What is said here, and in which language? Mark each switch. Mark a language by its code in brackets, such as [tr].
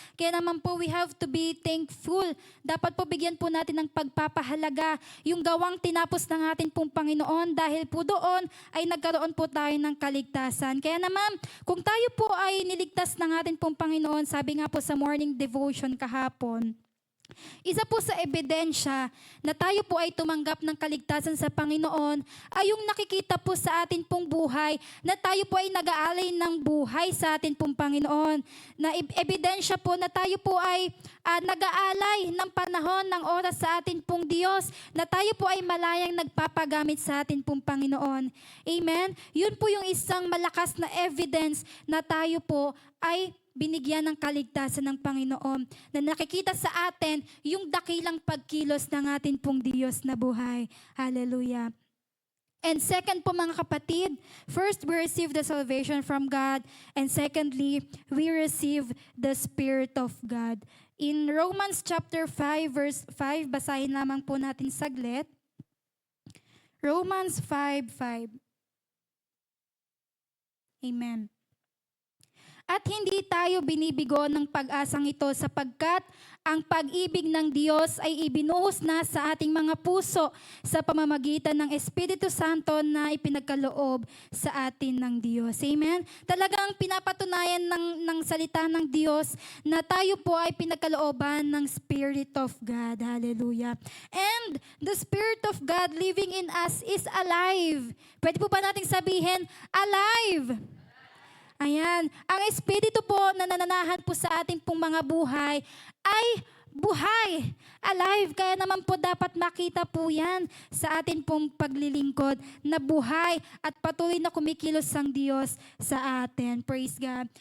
[tl] Kaya naman po, [en] we have to be thankful. [tl] Dapat po bigyan po natin ng pagpapahalaga yung gawang tinapos ng atin pong Panginoon, dahil po doon ay nagkaroon po tayo ng kaligtasan. Kaya naman, kung tayo po ay niligtas ng atin pong Panginoon, sabi nga po sa morning devotion kahapon, isa po sa ebidensya na tayo po ay tumanggap ng kaligtasan sa Panginoon ay yung nakikita po sa atin pong buhay na tayo po ay nag-aalay ng buhay sa atin pong Panginoon. Na ebidensya po na tayo po ay nag-aalay ng panahon, ng oras sa atin pong Diyos, na tayo po ay malayang nagpapagamit sa atin pong Panginoon. Amen? Yun po yung isang malakas na evidence na tayo po ay binigyan ng kaligtasan ng Panginoon, na nakikita sa atin yung dakilang pagkilos ng atin pong Diyos na buhay. Hallelujah. [en] And second [tl] po mga kapatid, [en] first we receive the salvation from God, and secondly, we receive the Spirit of God. In Romans chapter 5 verse 5, [tl] basahin lamang po natin saglit. [en] Romans 5:5. Amen. [tl] At hindi tayo binibigo ng pag-asang ito sapagkat ang pag-ibig ng Diyos ay ibinuhos na sa ating mga puso sa pamamagitan ng Espiritu Santo na ipinagkaloob sa atin ng Diyos. Amen? Talagang pinapatunayan ng salita ng Diyos na tayo po ay pinagkalooban ng Spirit of God. Hallelujah. [en] And the Spirit of God living in us is alive. [tl] Pwede po ba nating sabihin, alive? Ayan. Ang Espiritu po na nananahan po sa ating pong mga buhay ay buhay, alive. Kaya naman po dapat makita po yan sa atin pong paglilingkod na buhay at patuloy na kumikilos ang Diyos sa atin. Praise God.